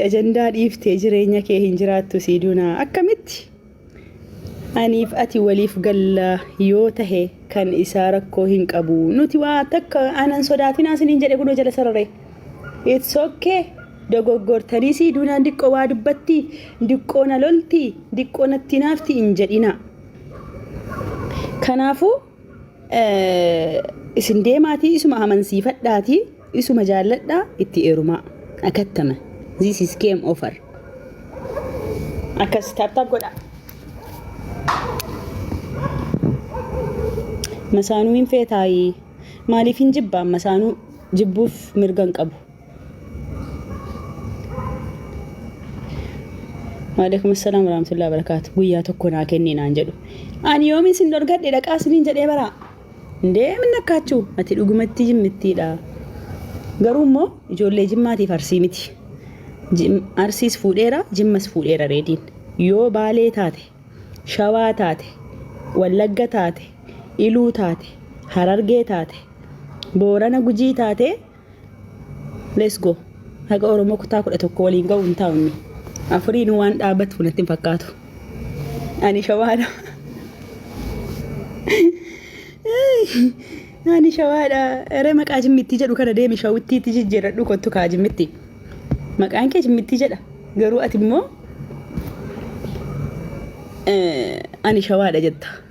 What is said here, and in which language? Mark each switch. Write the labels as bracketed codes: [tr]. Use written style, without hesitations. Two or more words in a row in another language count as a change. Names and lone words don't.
[om] ajandaa dhiiftee jireenya kee hin jiraattu siiduunaa akkamitti aniif ati waliif galla yoo tahe kan isaa rakkoo hin qabu nuti waa takka anan sodaatinaa isiniin jedhe kunoo jala sararee [en] it's okay [om] dogoggortanii siiduunaan diqqoo waa dubbatti diqqoo na lolti diqqoo natti naafti hin jedhina kanaafuu isin deemaatii isuma amansiifadhaatii isuma jaalladhaa itti eerumaa akattama [en] this is game over [om] akkas taaptaap godha masaanuu hin feetaayii maaliif hin jibbaan masaanuu jibbuuf mirgan qabu [ar] وعليكم السلام ورحمة الله وبركاته [om] guyyaa tokko naa kenni naan jedhu ani yoomin sin dorgadhe dhaqaa siniin jedhee bara deemin nakkaachuu ati dhugumatti jimmittiidha garuu immoo ijoollee jimmaatiif arsii miti arsiis fuudheera jimmas fuudheera reediin yoo baalee taate shawaa taate wallagga taate iluu taate harargee taate boorana gujii taate [en] let's go [om] haga oromoo kutaa 11 waliin ga'u hin taa'unni afuriin waan dhaabatu natti hin fakkaatu ani shawaadha ani shawaadha ere maqaa jimmitti jedhu kana deemi shawittiitti jijjiiradhu kottu kaa jimmitti maqaan kee jimmitti jedha garuu ati immoo ani shawaadha jetta